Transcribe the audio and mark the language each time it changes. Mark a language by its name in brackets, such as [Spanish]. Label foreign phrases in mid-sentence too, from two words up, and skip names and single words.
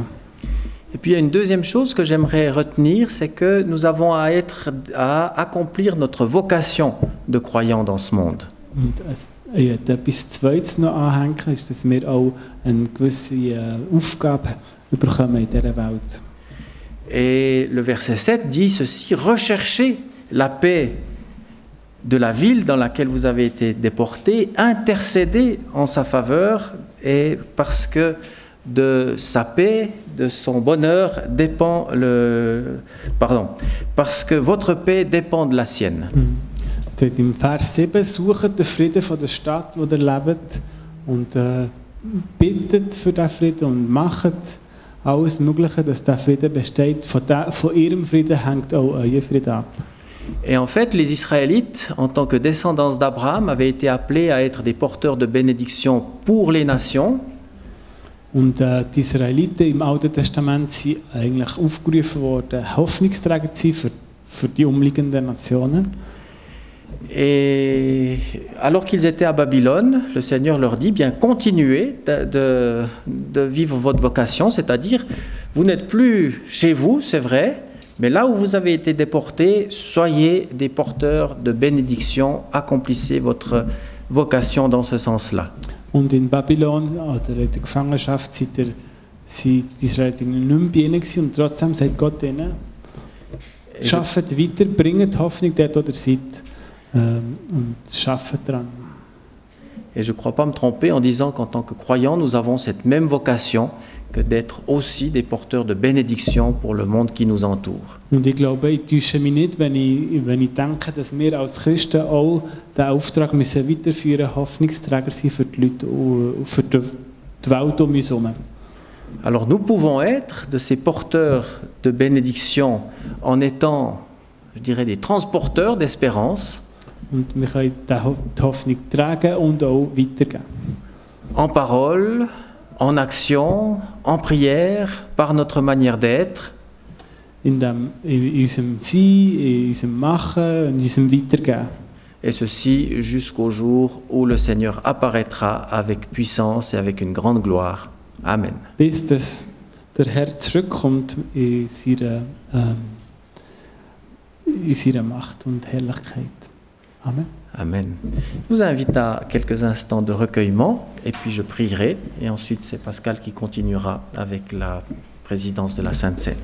[French] Et puis il y a une deuxième chose que j'aimerais retenir, c'est que nous avons à accomplir notre vocation de croyants dans ce monde. [German] Und etwas Zweites noch anhängen, ist, dass wir auch eine gewisse Aufgabe bekommen in dieser Welt. [French] Et le verset 7 dit ceci: recherchez la paix de la ville dans laquelle vous avez été déportés, intercédez en sa faveur, et parce que de sa paix, de son bonheur dépend parce que votre paix dépend de la sienne. [German] Es steht im Vers 7, sucht den Frieden von der Stadt, wo ihr lebt, und bittet für diesen Frieden und macht alles Mögliche, dass der Frieden besteht. Von ihrem Frieden hängt auch euer Frieden ab. [French] Et en fait, les Israélites, en tant que descendants d'Abraham, avaient été appelés à être des porteurs de bénédiction pour les nations. [German] Und die Israeliten im Alten Testament sind eigentlich aufgerufen worden, Hoffnungsträger zu sein für die umliegenden Nationen. [French] Et alors qu'ils étaient à Babylone, le Seigneur leur dit, bien, continuez de vivre votre vocation, c'est-à-dire, vous n'êtes plus chez vous, c'est vrai, mais là où vous avez été déportés, soyez des porteurs de bénédiction, accomplissez votre vocation dans ce sens-là. [German] Und in Babylon, oder in der Gefangenschaft, sind die Israeliten nicht mehr bei ihnen gewesen, und trotzdem sagt Gott ihnen, schafft weiter, bringt Hoffnung dort, wo ihr seid, und schafft dran. [French] Et je ne crois pas me tromper en disant qu'en tant que croyants, nous avons cette même vocation que d'être aussi des porteurs de bénédiction pour le monde qui nous entoure. [German] Und ich glaube, ich täusche mich nicht, wenn ich denke, dass wir als Christen auch den Auftrag müssen weiterführen, Hoffnungsträger sein für die Leute und für die Welt um uns herum. [French] Alors nous pouvons être de ces porteurs de bénédiction en étant, je dirais, des transporteurs d'espérance. [German] Und wir können die Hoffnung tragen und auch weitergeben. [French] En parole, en action, en prière, par notre manière d'être. [German] In unserem Sein, in unserem Machen, in unserem Weitergeben. [French] Et ceci jusqu'au jour où le Seigneur apparaîtra avec puissance et avec une grande gloire. Amen. [German] Bis dass der Herr zurückkommt in seiner Macht und Herrlichkeit. Amen. Amen. [French] Je vous invite à quelques instants de recueillement et puis je prierai et ensuite c'est Pascal qui continuera avec la présidence de la Sainte Seine.